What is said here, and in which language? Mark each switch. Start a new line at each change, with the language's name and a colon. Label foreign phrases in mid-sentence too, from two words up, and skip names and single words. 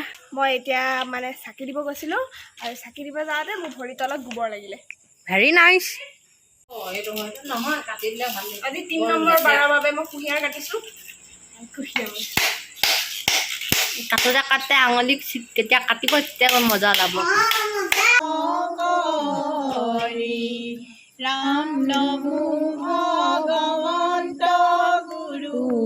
Assamese: মই এতিয়া মানে চাকি দিব গৈছিলো আৰু চাকি দিব যাওঁতে মোৰ ভৰি তলত গোবৰ লাগিলে
English: very nice
Assamese: আজি 3 নম্বৰ বাৰৰ বাবে মই কুহিয়াৰ কাটিছো কাটোতে কাটতে আঙুলি কেতিয়া কাটিব তেতিয়া মজা লাভ
Hindi: राम नमो भगवंत गुरु